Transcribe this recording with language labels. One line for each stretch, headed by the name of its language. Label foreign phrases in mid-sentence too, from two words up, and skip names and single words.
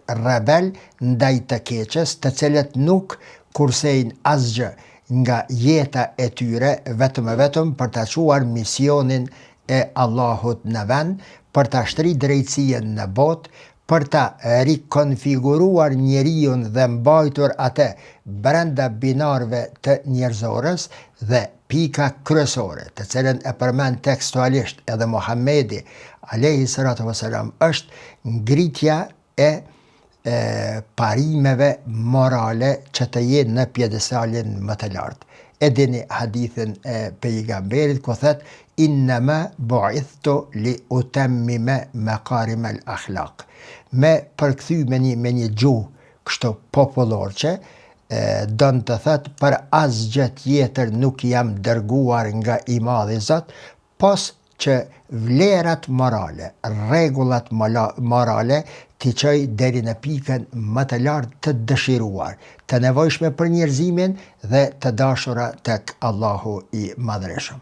Albanian: Rebel ndaj të keqes, të cilët nuk kursejnë asgjë nga jeta e tyre vetëm për ta çuar misionin e Allahut në vend, për ta shtrirë drejtësinë në botë, për ta rikonfiguruar njeriun dhe mbajtur atë brenda binarëve të njerëzorës dhe pika kryesore, të cilën e përmend tekstualisht edhe Muhamedi a.s. është ngritja e parimeve morale që të jenë në pjedestalin më të lartë. E dini hadithin e pejgamberit ku thot
Arabic: إنما بعثت لأتمم مكارم الأخلاق.
Albanian: Me përkthy me një gjuhë kështu popullorçe, do të thot për asgjë tjetër nuk jam dërguar nga i madhi Zot, pos që vlerat morale, rregullat morale t'i çoj deri në pikën më të lartë të dëshiruar, të nevojshme për njerëzimin dhe të dashura tek Allahu i Madhreshëm.